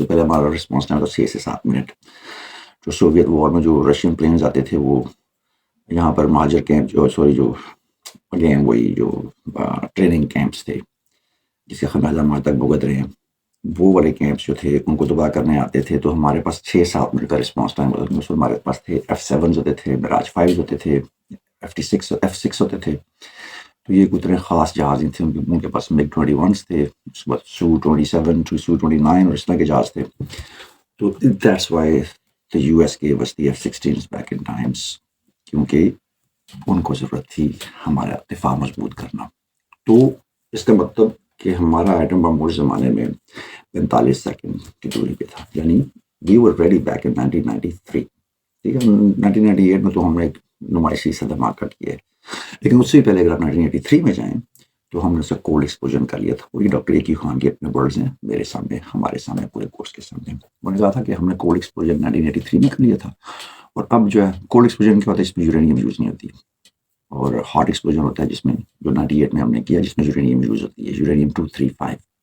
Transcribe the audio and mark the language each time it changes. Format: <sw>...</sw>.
<ur>اس سے پہلے ہمارا رسپانس ٹائم تھا 6 سے 7 منٹ. جو سوویت وار میں جو رشین پلینز آتے تھے وہ یہاں پر مہاجر کیمپ جو اگین وہی جو ٹریننگ کیمپس تھے جسے خمیازہ ہمارے تک بھگت رہے ہیں، وہ والے کیمپس جو تھے ان کو تباہ کرنے آتے تھے. تو ہمارے پاس 6-7 منٹ کا رسپانس ٹائم ہوتا تھا. ہمارے پاس تھے F-7 ہوتے تھے، میراج 5 ہوتے تھے، F-6 ہوتے تھے. تو یہ اتنے خاص جہاز نہیں تھے. ان کے پاس MiG-21 تھے، اس کے بعد Su-27 Su-29 اور اس طرح کے جہاز تھے.</ur> <en>تو that's why the US gave us the F-16s back in times،</en> <ur>کیونکہ ان کو ضرورت تھی ہمارا دفاع مضبوط کرنا. تو اس کا مطلب کہ ہمارا ایٹم بم اس زمانے میں 45 سیکنڈ کی دوری پہ تھا.</ur> <en>یعنی we were ready back in 1993.</en> <ur>ٹھیک ہے، 1998 میں تو ہم نے ایک نمائشی سا دھماکہ کیا ہے، لیکن اس سے پہلے اگر آپ 1983 میں جائیں تو ہم نے اسے کولڈ ایکسپوژن کر لیا تھا. وہی ڈاکٹر ایکی خان کے اپنے ورڈز ہیں میرے سامنے، ہمارے سامنے، پورے کورس کے سامنے. انہوں نے کہا تھا کہ ہم نے کولڈ ایکسپوژن 1983 میں کر لیا تھا. اور اب جو ہے کولڈ ایکسپوژن کیا ہوتا ہے، اس میں یورینیم یوز نہیں ہوتی، اور ہاٹ ایکسپوژن ہوتا ہے جس میں جو 98 میں ہم نے کیا، جس میں یورینیم یوز ہوتی ہے، یورینیم 235.</ur>